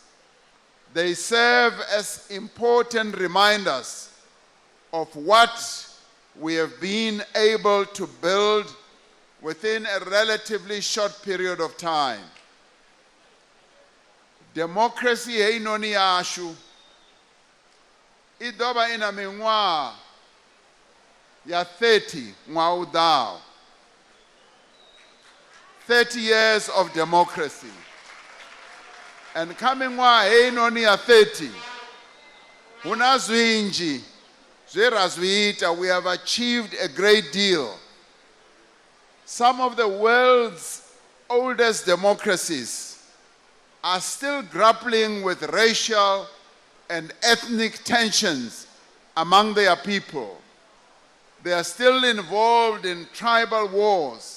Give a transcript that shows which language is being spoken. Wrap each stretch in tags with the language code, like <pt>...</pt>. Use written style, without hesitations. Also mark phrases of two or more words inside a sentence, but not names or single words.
<en>They serve as important reminders of what we have been able to build within a relatively short period of time.</en> <ve>Democracy heinoni yashu idoba ina miṅwaha ya 30 ṅwaha u ḓaho.</ve> <en>30 years of democracy. And coming</en> <ve>miṅwaha heinoni ya 30 huna zwinzhi zwe ra zwi ita.</ve> <en>We have achieved a great deal. Some of the world's oldest democracies are still grappling with racial and ethnic tensions among their people. They are still involved in tribal wars.</en>